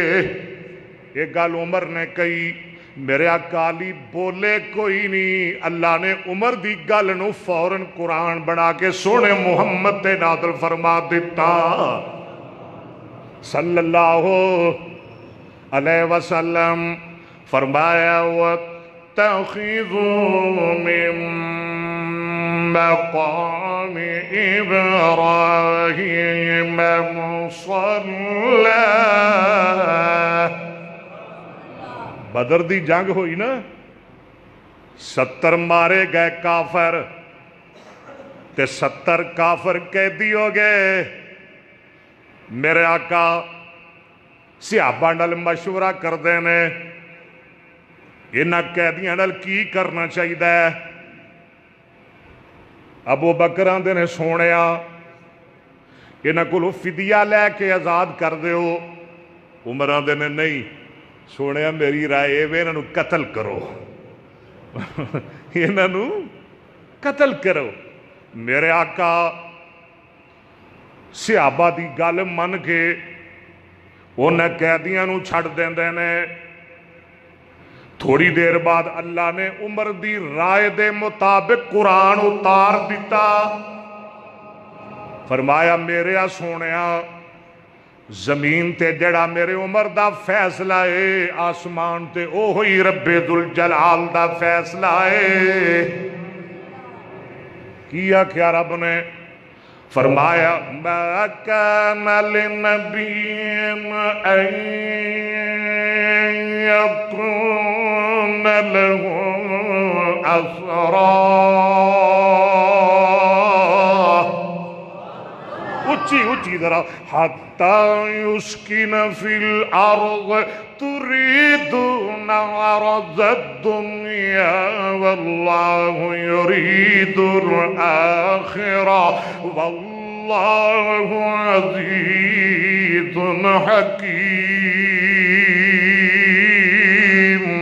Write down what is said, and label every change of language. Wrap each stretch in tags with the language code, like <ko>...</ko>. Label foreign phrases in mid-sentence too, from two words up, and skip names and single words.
<pa>ایک گل عمر نے کہی، میرے اکالی بولے کوئی نہیں. اللہ نے عمر دی گل نو فوراً قرآن بنا کے سونے محمد تے نازل فرما دیتا</pa> <ar>صلی اللہ علیہ وسلم. فرمایا وَاتَّخِذُوا مِن مَقَامِ إِبْرَاهِيمَ مُصَلًّى.</ar> <pa>بدر دی جنگ ہوئی نا، 70 مارے گئے کافر تے 70 کافر قیدی ہو گئے. میرے آقا صحابہ نال مشورہ کردے نے انہاں قیدیاں نال کی کرنا چاہیے. ابو بکر آندے نے سونیا انہاں کولوں فدیہ لے کے آزاد کر دیو. عمر آندے نے نہیں سونے میری رائے انہوں قتل کرو انہوں قتل کرو. میرے آقا صحابہ دی گل من کے انہیں قیدیاں نو چھڑ دیندے نے. تھوڑی دیر بعد اللہ نے عمر دی رائے دے مطابق قرآن اتار دیتا. فرمایا میرے سونیا زمین تے جڑا میرے عمر دا فیصلہ ہے، آسمان تے او ہوئی رب ذوالجلال دا فیصلہ ہے. کیا کیا رب نے؟</pa> <ar>فرمایا ما کان لنبی ان یکون له اسرا.</ar> <pa>اچھی ذرا.</pa> <ar>حتی یسکن فی الارض تریدون عرض الدنیا واللہ یرید الآخرہ واللہ عزیز حکیم۔</ar>